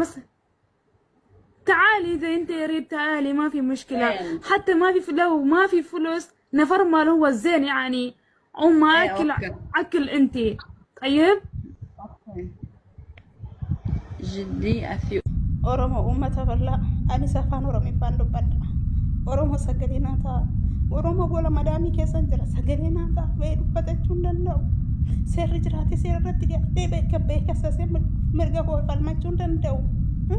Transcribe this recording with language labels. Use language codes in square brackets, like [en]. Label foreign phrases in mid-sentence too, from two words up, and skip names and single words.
[ar] تعالي اذا انت يريد تعالي، ما في مشكله. حتى ما في، لو ما في فلوس نفر مال هو الزين يعني، ما اكل انت. طيب جدي اثيوبيا [om] oromo ummata bal'aa anis afaan oromiffaan dubbadha. Oromo sagalee naa ta'a. Oromo gola madaamii keessa jira, sagalee naa ta'a. Ba'ee dubbatachuu hin danda'u. Seerri jiraate seera irratti dhiyaatee beekasasee mirga koo falmachuu hin danda'u.